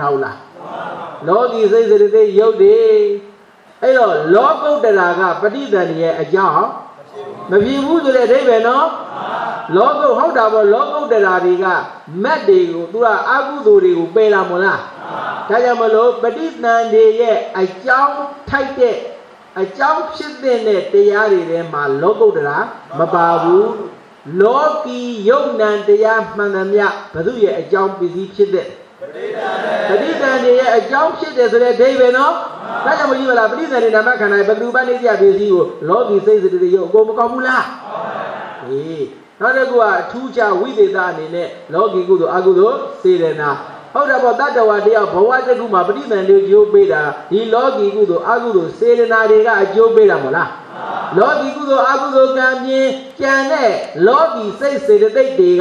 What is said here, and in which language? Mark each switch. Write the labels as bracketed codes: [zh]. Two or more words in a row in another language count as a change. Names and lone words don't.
[my] ထားဘူးလားလောကီစိတ်စေတသိက်ရုပ်တွေအဲ့တော့လောကုတ္တရာကPadithandeရဲ့အကြောင်းမဖြစ်ဘူးဆိုတဲ့အဓိပ္ပာယ်နော်လောကုဟုတ်တာပေါ့လော ကုတ္တရာတွေကမတ်တွေကိုသူကအကုသိုလ်တွေကိုပယ်လာမလားဒါကြောင့်မလို့Padithandeရဲ့အကြောင်း ထိုက်တဲ့အကြောင်းဖြစ်တဲ့တရားတွေထဲမှာလောကုတ္တရာမပါဘူးလောကီယုံနံတရားမှန်သမျှဘုသူရဲ့အကြောင်းပစ္စည်းဖြစ်တဲ့Padithandeရဲ့အကြောင်းဖြစ်တယ်ဆိုတဲ့အဓိပ္ပာယ်နော်ဒါကြောင့်မကြည့်ပါလား [pi] Padithande nama khanda Bagadu ba naidya Bisi [my] ကိုလောကီစိတ်စေတသိက်ရုပ်အကုန်မကောက်ဘူးလားဟေးနောက်တစ်ခုကထူးခြားဝိသေသအနေနဲ့လောကီကုသိုလ်အကုသိုလ်စေရနာဟုတ်တယ်ပေါ့တတ္တဝါတ ယောက်ဘဝတစ်ခုမှာပဋိသန္ဓေကျိုးပေးတာဒီလောကီကုသိုလ်အကုသိုလ်စေရနာတွေကအကျိုးပေးတာမဟုတ်လားလောကီကုသိုလ်အကုသိုလ်ကံပြင်းကြံတဲ့လောကီစိတ်စေတသိက်တွေက